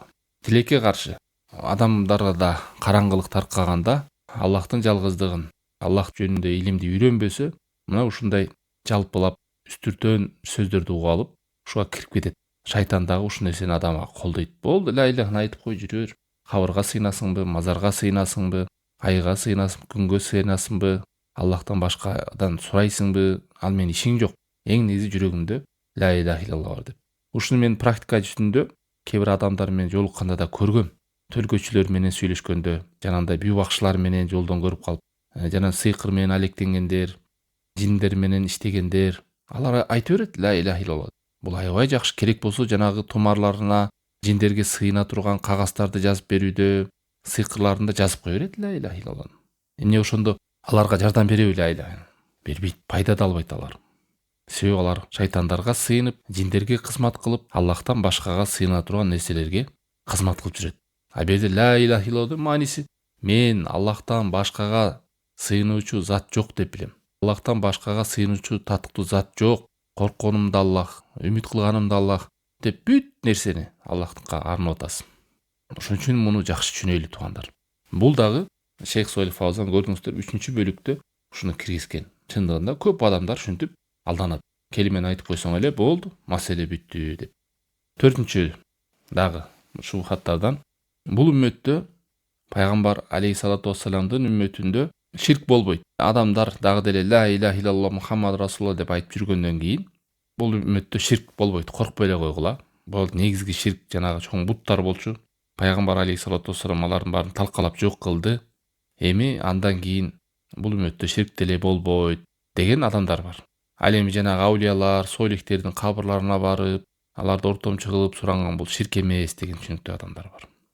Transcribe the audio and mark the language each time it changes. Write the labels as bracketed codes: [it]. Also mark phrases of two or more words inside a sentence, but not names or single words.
[ky] Тилекке каршы адамдарда караңгылык таркаганда, Аллахтын жалгыздыгын, Аллах жөнүндө илимди үйрөнбөсө, мына ушундай жалпылап үстүртөн сөздөрдү угуп алып, ушуга кирип кетет. Шайтан дагы ушул нерсени адамга колдойт. Болду, [ar] لا إله [ky] айтып кой, жүрөр. Кабырга сыйнасыңбы, мазарга сыйнасыңбы, айга сыйнасыңбы, күнгө сыйнасыңбы, Аллахтан башкадан сурайсыңбы, ал менен ишиң жок. Эң негизи жүрөгүндө [ar] لا إله إلا الله [ky] бар деп. Ушуну мен практика жүзүндө кээ бир адамдар менен жолукканда да көргөм. Төлгөчүлөр менен сүйлөшкөндө, жанагындай бүү бакчылар менен жолдон көрүп калып, жана сыйкыр менен алектенгендер, жиндер менен иштегендер, алар айта берет [ar] لا إله إلا الله. [ky] Бул аябай жакшы, керек болсо жанагы тумарларына, жиндерге сыйына турган кагаздарды жазып берүүдө, сыйкырларында жазып кое берет [ar] لا إله إلا الله. [ky] Эмне ошондо аларга жардам береби [ar] لا إله? [ky] Бербейт, пайда да албайт алар. Себеби алар шайтандарга сыйынып, жиндерге кызмат кылып, Аллахтан башкага сыйына турган нерселерге кызмат кылып жүрөт. А берде [ar] لا إله إلا الله [ky] мааниси мен Аллахтан башкага сыйынуучу зат жок деп билем. Аллахтан башкага сыйынуучу татыктуу зат жок. Коркконум да Аллах, үмүт кылганым да Аллах деп бүт нерсени Аллахтыкка арнап атасың. Ошон үчүн муну жакшы түшүнөлү туугандар. Бул дагы Шейх Солих Фаузан көрдүңүздөр 3-бөлүктө ушуну киргизген. Чындыгында көп адамдар ушинтип алданат. Келимени айтып койсоң эле болду, маселе бүттү деп. 4 дагы шубхаттардан бул үммөттө пайгамбар [ar] عليه الصلاة والسلام [ky] үммөтүндө ширк болбойт. Адамдар дагы деле [ar] لا إله إلا الله محمد رسول الله [ky] деп айтып жүргөндөн кийин бул үммөттө ширк болбойт. Коркпой эле койгула. Бул негизги ширк жанагы чоң буттар болчу. Пайгамбар [ar] عليه الصلاة والسلام [ky] алардын баарын талкалап жок кылды. Эми андан кийин бул үммөттө ширк деле болбойт деген адамдар бар. Ал эми жанагы аулиялар, солихтердин кабырларына барып, аларды ортомчу кылып суранган бул ширк эмес деген түшүнүктүү адамдар бар.